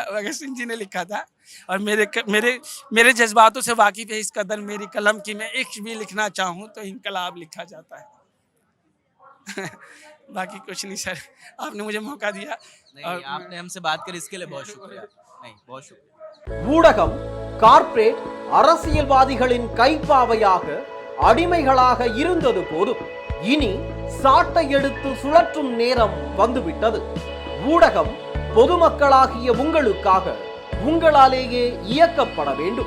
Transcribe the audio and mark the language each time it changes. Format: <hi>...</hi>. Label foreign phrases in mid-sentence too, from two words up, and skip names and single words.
<hi>भगत सिंह जी ने लिखा था. और मेरे जज्बातों से वाकिफ है इस कदर मेरी कलम की, मैं इश्क भी लिखना चाहूँ तो इनकलाब लिखा जाता है. बाकी कुछ नहीं सर, आपने मुझे मौका दिया. नहीं, आपने हमसे बात करी, इसके लिए बहुत शुक्रिया. नहीं, बहुत शुक्रिया.</hi> <ta>ஊடகம் கார்ப்பரேட் அரசியல்வாதிகளின் கைப்பாவையாக அடிமைகளாக இருந்தது போதும், இனி சாட்டை எடுத்து சுழற்றும் நேரம் வந்துவிட்டது. ஊடகம் பொதுமக்களாகிய உங்களுக்காக உங்களாலேயே இயக்கப்பட வேண்டும்.</ta>